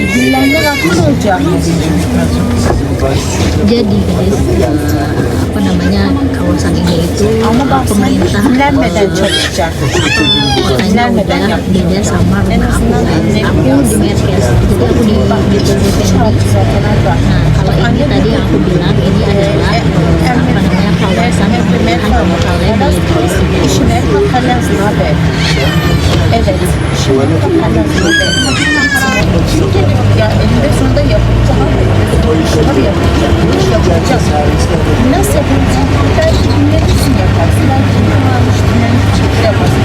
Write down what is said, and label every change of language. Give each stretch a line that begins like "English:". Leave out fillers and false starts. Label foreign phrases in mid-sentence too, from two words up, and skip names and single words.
Indonesian: Jadi guys, apa namanya kawasan ini itu pemerintah kotanya udah beda sama rumah aku guys. Aku di Merkes, jadi aku di Effendi. Nah kalau ini tadi yang aku bilang ini adalah apa namanya kawasan pemerintahan Pamukkale Belediesi.
Turkish: Ya eninde sonunda yapılacak. Tabii yapılacak. İş yapılacak. Nasıl yapılacak? Belki dinlenirsin yaparsın. Belki dinlenmiş şekilde yaparsın.